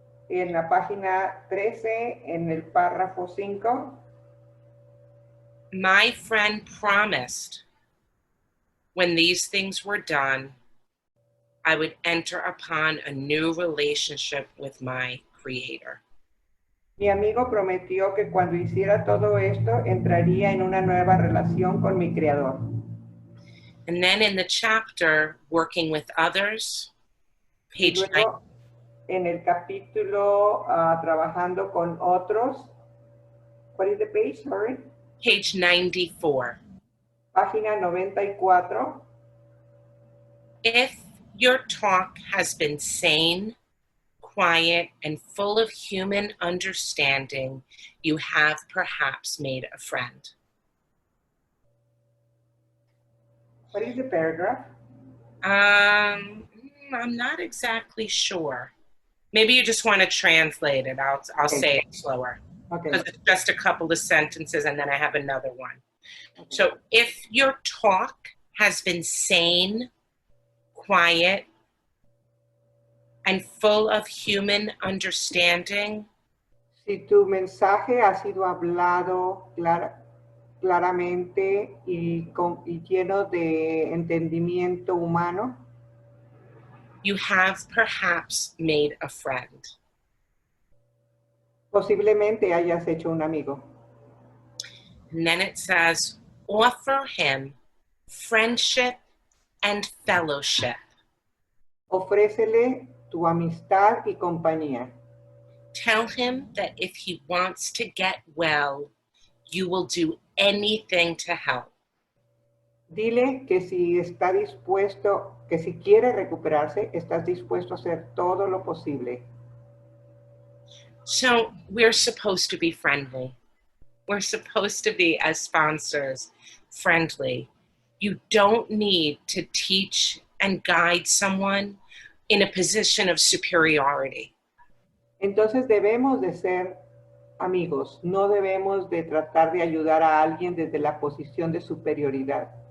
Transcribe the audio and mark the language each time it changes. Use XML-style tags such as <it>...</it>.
<es>En la página 13, en el párrafo 5,</es> <en>my friend promised when these things were done, I would enter upon a new relationship with my Creator.</en> <es>mi amigo prometió que cuando hiciera todo esto, entraría en una nueva relación con mi Creador.</es> <en>And then in the chapter, Working with Others, page</en> <es>Y luego, en el capítulo Trabajando con Otros,</es> <en>what is the page, sorry? Page 94.</en> <es>Página 94.</es> <en>If your talk has been sane, quiet, and full of human understanding, you have perhaps made a friend. What is the paragraph? I'm not exactly sure. Maybe you just want to translate it. I'll Okay. say it slower. Okay. Because it's just a couple of sentences and then I have another one. Okay. So if your talk has been sane, quiet, and full of human understanding,</en> <es>Si tu mensaje ha sido hablado claramente y lleno de entendimiento humano,</es> <en>you have perhaps made a friend.</en> <es>posiblemente hayas hecho un amigo.</es> <en>And then it says, offer him friendship and fellowship.</en> <es>Ofrécele tu amistad y compañía.</es> <en>Tell him that if he wants to get well, you will do anything to help.</en> <es>Dile que si está dispuesto, que si quiere recuperarse, estás dispuesto a hacer todo lo posible.</es> <en>So we're supposed to be friendly. We're supposed to be, as sponsors, friendly. You don't need to teach and guide someone in a position of superiority.</en> <es>Entonces debemos de ser amigos, no debemos de tratar de ayudar a alguien desde la posición de superioridad.</es>